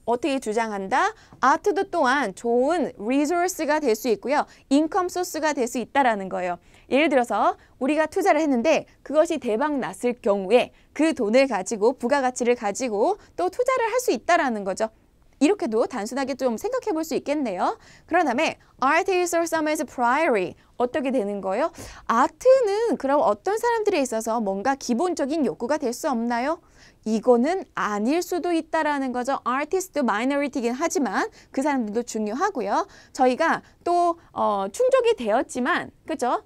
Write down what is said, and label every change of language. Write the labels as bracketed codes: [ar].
[ko] 어떻게 주장한다? 아트도 또한 좋은 리소스가 될 수 있고요. 인컴 소스가 될 수 있다라는 거예요. 예를 들어서 우리가 투자를 했는데 그것이 대박 났을 경우에 그 돈을 가지고 부가가치를 가지고 또 투자를 할 수 있다라는 거죠. 이렇게도 단순하게 좀 생각해 볼 수 있겠네요. 그런 다음에 [en] art is someone's priority. [ko] 어떻게 되는 거예요? 아트는 그럼 어떤 사람들에 있어서 뭔가 기본적인 욕구가 될 수 없나요? 이거는 아닐 수도 있다라는 거죠. 아티스트 마이너리티긴 하지만 그 사람들도 중요하고요. 저희가 또 충족이 되었지만, 그죠?